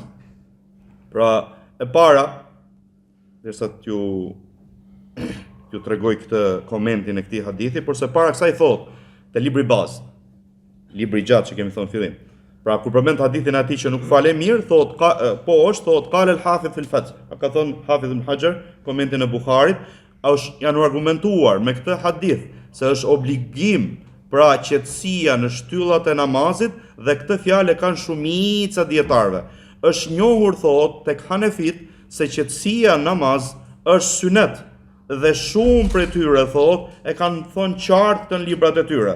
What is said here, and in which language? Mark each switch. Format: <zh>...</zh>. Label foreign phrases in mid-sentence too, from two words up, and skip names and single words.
<sq>Pra e para, derisa t'ju tregoj këtë komentin e këtij hadithi, por se para kësaj thot te libri bazë, libri gjatë që kemi thënë fillim. Pra kur përmend hadithin e atij që nuk fale mirë, thot thot</sq> <ar>قال الحافظ في الفتح.</ar> <sq>Ka thënë Hafidh ibn Hajar komentin e Buharit, janë argumentuar me këtë hadith se është obligim pra qetësia në shtyllat e namazit, dhe këtë fjalë kanë shumica dietarëve. Është njohur thot tek Hanefit se qetësia në namaz është synet, dhe shumë prej tyre thot e kanë thënë qartë në librat e tyre.</sq>